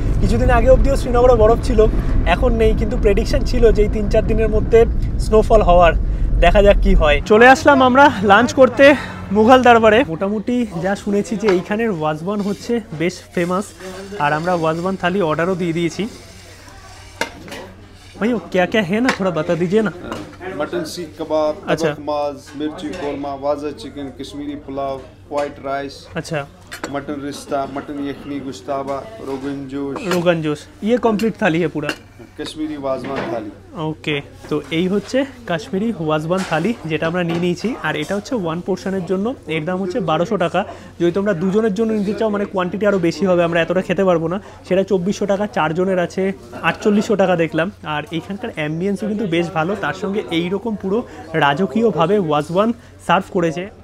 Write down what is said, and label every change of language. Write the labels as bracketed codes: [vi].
[bn] কিছুদিন আগে অবধিও শ্রীনগরে বরফ ছিল, এখন নেই, কিন্তু প্রেডিকশন ছিল যে এই 3-4 দিনের মধ্যে স্নোফল হওয়ার। দেখা যাক কি হয়। চলে আসলাম আমরা লাঞ্চ করতে মুঘল দরবারে। মোটামুটি যা শুনেছি যে এইখানের ওয়াজবান হচ্ছে বেশ ফেমাস, আর আমরা ওয়াজবান থালি অর্ডারও দিয়ে দিয়েছি। [hi] भाई वो क्या क्या है ना, थोड़ा बता दीजिए ना। मटन सीख कबाब, अच्छा। तबख माज, मिर्ची कोरमा, वाजा chicken, Kashmiri pulao, white rice, अच्छा, मटन रिश्ता, मटन यखनी, गुश्ताबा, रोगन जोश, ये कंप्लीट थाली है पूरा। कश्मीरी वाजवान थाली। [bn] ওকে, তো এই হচ্ছে কাশ্মীরি ওয়াজবান থালি, যেটা আমরা নিয়ে নিয়েছি। আর এটা হচ্ছে 1 পোর্শনের জন্য, এর দাম হচ্ছে 1200 টাকা। যদি তোমরা দুজনের জন্য নিতে চাও, মানে কোয়ান্টিটি আরও বেশি হবে, আমরা এতটা খেতে পারবো না, সেটা 2400 টাকা। 4 জনের আছে 4800 টাকা দেখলাম। আর এইখানকার অ্যাম্বিয়েন্সও কিন্তু বেশ ভালো, তার সঙ্গে এইরকম পুরো রাজকীয়ভাবে ওয়াজবান সার্ভ করেছে।